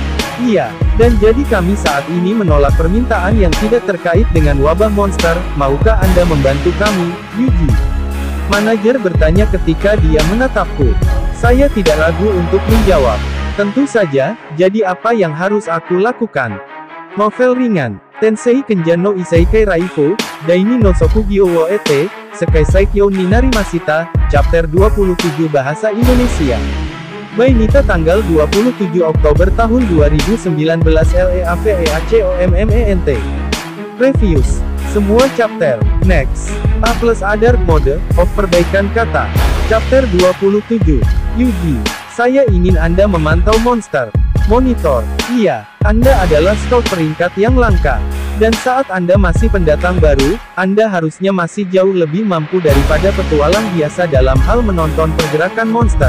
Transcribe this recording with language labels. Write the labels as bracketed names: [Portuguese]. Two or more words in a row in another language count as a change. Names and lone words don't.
[Indonesian] Iya, dan jadi kami saat ini menolak permintaan yang tidak terkait dengan wabah monster. Maukah Anda membantu kami, Yuji? Manajer bertanya ketika dia menatapku. Saya tidak ragu untuk menjawab. Tentu saja, jadi apa yang harus aku lakukan? Novel ringan, Tensei Kenjan no Isekai Raifu, Daini no Sokugi wo ete, Sekai Saikyo ni Narimashita, Chapter 27 Bahasa Indonesia. By Nita tanggal 27 Oktober tahun 2019 LEAVEACOMMENT. Reviews. Semua chapter. Next. [English] A plus Other Mode of [Indonesian] perbaikan kata. Chapter 27. Yuji. Saya ingin Anda memantau monster. Monitor. Iya, Anda adalah scout peringkat yang langka. Dan saat Anda masih pendatang baru, Anda harusnya masih jauh lebih mampu daripada petualang biasa dalam hal menonton pergerakan monster.